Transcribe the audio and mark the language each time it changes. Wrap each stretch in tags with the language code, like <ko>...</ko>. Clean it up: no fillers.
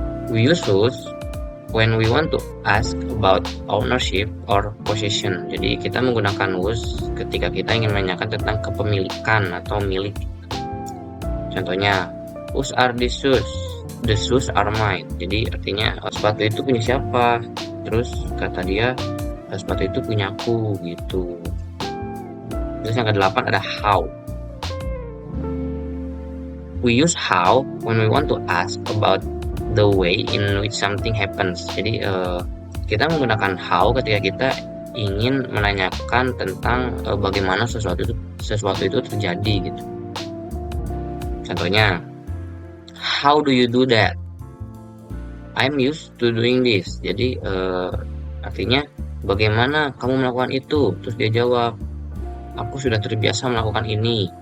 <en>We use whose when we want to ask about ownership or possession.</en> <id>Jadi kita menggunakan whose ketika kita ingin menanyakan tentang kepemilikan atau milik.</id> <en>Contohnya, whose are the shoes? The shoes are mine.</en> <id>Jadi artinya sepatu itu punya siapa? Terus kata dia, sepatu itu punya aku gitu. Terus yang kedelapan ada how.</id> <en>We use how when we want to ask about the way in which something happens.</en> <id>Jadi kita menggunakan how ketika kita ingin menanyakan tentang bagaimana sesuatu itu terjadi gitu.</id> <en>Contohnya, how do you do that? I'm used to doing this.</en> <id>Jadi artinya bagaimana kamu melakukan itu? Terus dia jawab, aku sudah terbiasa melakukan ini.</id>